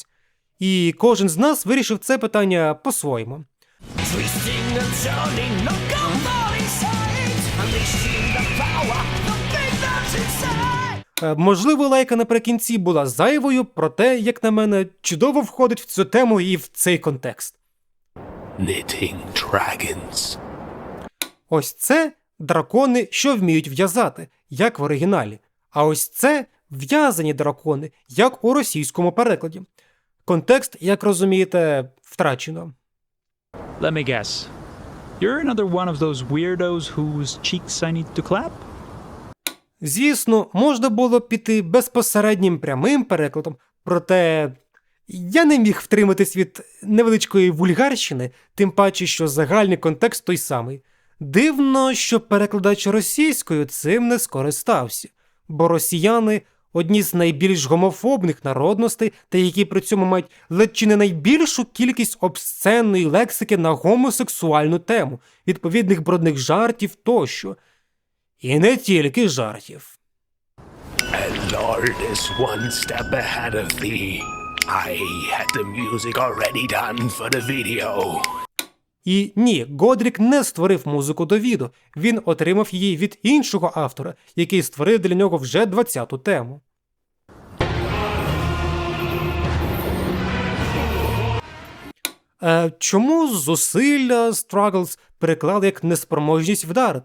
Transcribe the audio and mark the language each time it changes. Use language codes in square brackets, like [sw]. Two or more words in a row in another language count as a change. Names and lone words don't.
[uk] І кожен з нас вирішив це питання по-своєму. Можливо, лайка наприкінці була зайвою, проте, як на мене, чудово входить в цю тему і в цей контекст. [en] Knitting dragons. [uk] Ось це дракони, що вміють в'язати, як в оригіналі. А ось це в'язані дракони, як у російському перекладі. Контекст, як розумієте, втрачено. [en] Let me guess. You're another one of those weirdos whose cheeks I need to clap? [uk] Звісно, можна було піти безпосереднім прямим перекладом, проте я не міг втриматись від невеличкої вульгарщини, тим паче, що загальний контекст той самий. Дивно, що перекладач російською цим не скористався, бо росіяни – одні з найбільш гомофобних народностей, та які при цьому мають ледь чи не найбільшу кількість обсценної лексики на гомосексуальну тему, відповідних брудних жартів тощо. І не тільки жартів. [en] And Lord is one step ahead of thee. I had the music already done for the video. [uk] І ні, Годрік не створив музику до відео, він отримав її від іншого автора, який створив для нього вже 20-ту тему. Чому зусилля Struggles переклали як неспроможність вдарити?